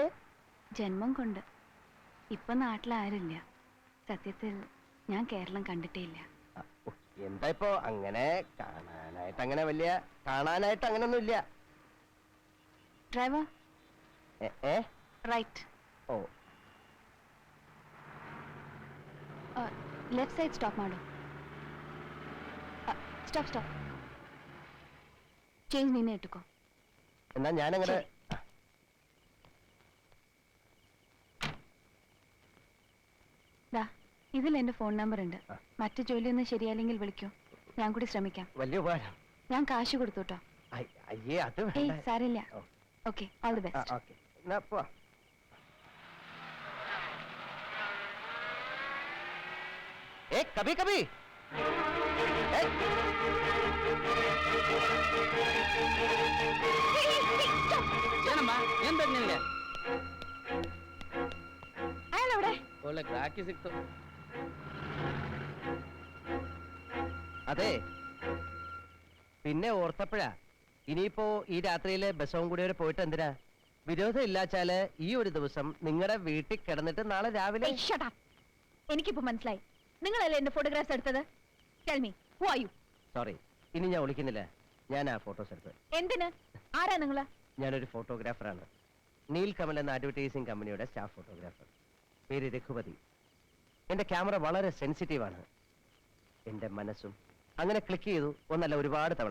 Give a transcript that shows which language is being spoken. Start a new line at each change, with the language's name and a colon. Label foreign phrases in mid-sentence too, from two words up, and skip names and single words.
Malayalam: ജന്മം കൊണ്ട്. ഇപ്പൊ നാട്ടിലാരില്ല. സത്യത്തിൽ ഞാൻ കേരളം കണ്ടിട്ടേ ഇല്ല. എന്താ ഇപ്പോ അങ്ങനെ കാണാനായിട്ട് അങ്ങനൊന്നും ഇല്ല. ഡ്രൈവർ റൈറ്റ്. ഓ
English: left side
Kannada: ಸ್ಟಾಪ್ ಮಾಡು.
English: stop change
Kannada: ನೀನೇ ಇಟ್ಟುಕೋ.
Malayalam: എന്നാ ഞാനങ്ങനെ ദാ ഇതിൽ എന്റെ ഫോൺ നമ്പർ ഉണ്ട്. മറ്റു ജോലിയൊന്നും ശരിയായില്ലെങ്കിൽ വിളിക്കൂ, ഞാൻ കൂടി ശ്രമിക്കാം. വലിയ ഉപകാരം. ഞാൻ കാശ് കൊടുത്തോട്ടോ. അയ്യേ അത് ഏയ് സാരില്ല. ഓക്കെ,
English: all the best.
Malayalam: ഓക്കെ എന്നാ പോവാ. കബി ഏയ്,
Kannada: ಏನಮ್ಮ ಏನ್ ಬೇಕು ನಿನ್ಗೆ
Malayalam: അയാളെവിടെ?
Kannada: ಒಳ್ಳೆ ಗ್ರಾಹಕಿ ಸಿಕ್ತು
Malayalam: അതെ പിന്നെ ഓർത്തപ്പോഴാ ഇനിയിപ്പോ ഈ രാത്രിയിലെ ബസ്സവും കൂടി വരെ പോയിട്ട് എന്തിനാ? വിരോധം ഇല്ലാച്ചാല് ഈ ഒരു ദിവസം നിങ്ങളുടെ വീട്ടിൽ കിടന്നിട്ട് നാളെ രാവിലെ. ഏയ്,
English: shut up.
Malayalam: എനിക്കിപ്പോ മനസ്സിലായി, നിങ്ങളല്ലേ എന്റെ ഫോട്ടോഗ്രാഫ്സ് എടുത്തത്.
English: Tell me, who are you?
Malayalam: സോറി, ഇനി ഞാൻ വിളിക്കുന്നില്ല. ഞാൻ ആ ഫോട്ടോസ് എടുത്ത്. എന്തിന്? ആരാ നിങ്ങള്? ഞാനൊരു ഫോട്ടോഗ്രാഫറാണ്. നീൽ കമൽ എന്ന അഡ്വർടൈസിംഗ് കമ്പനിയുടെ
English: staff photographer.
Malayalam: പേര് രഘുപതി. എന്റെ ക്യാമറ വളരെ സെൻസിറ്റീവാണ്. എന്റെ മനസ്സും അങ്ങനെ ക്ലിക്ക് ചെയ്തു ഒന്നല്ല, ഒരുപാട് തവണ.